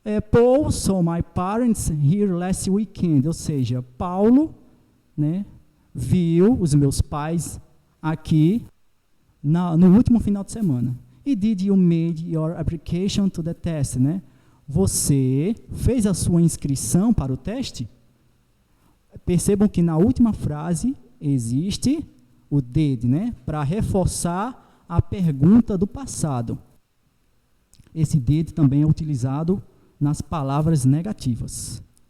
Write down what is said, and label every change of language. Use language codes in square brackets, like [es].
[en] Paul saw my parents here last weekend, [pt] ou seja, Paulo, né, viu os meus pais aqui no último final de semana. [en] E did you made your application to the test, né? [pt] Você fez a sua inscrição para o teste? Percebam que na última frase existe o did, né? Para reforçar a pergunta do passado. Esse did também é utilizado nas palavras negativas.